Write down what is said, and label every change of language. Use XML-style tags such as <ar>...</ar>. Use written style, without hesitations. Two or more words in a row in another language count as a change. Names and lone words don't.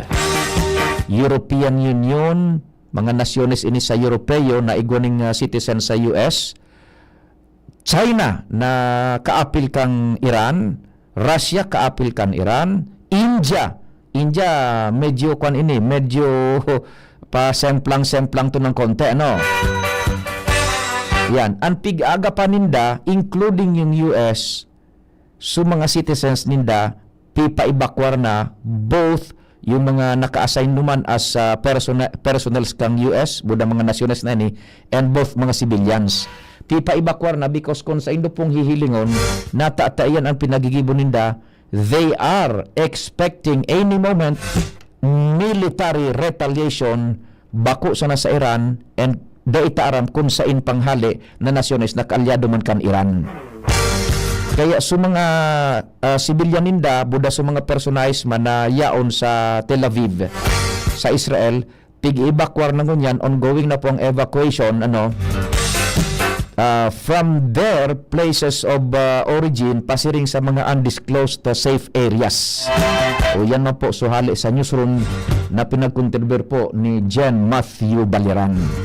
<en>European Union,</en> <bik>mga nasyones ini sa Europeo na igwaning citizen sa US, China na kaapil kang Iran, Russia kaapil kang Iran, India medyo pa semplang to ng konti yan, ang pig-aga pa ninda including yung US so mga citizens ninda pipaibakwar na both yung mga naka-assign naman as personals kang US buda mga nasyones na ni and both mga civilians pipaibakwar na because kung sa indo pong hihilingon natatayan ang pinagigibon ninda.</bik> <en>They are expecting any moment military retaliation</en> <bik>bako sana sa Iran and daitaaram kung sain panghali na nasyones na kaalyado man kan Iran. Kaya sa mga civilian ninda, buda sa mga personalis man na yaon sa Tel Aviv, sa Israel, pig-evacuate na ngunyan, ongoing na po ang evacuation,</bik> <en>from their places of origin pasiring sa mga undisclosed safe areas.</en> <bik>O yan na po suhali sa newsroom na pinag-contribute po ni Jen Matthew Baliran.</bik>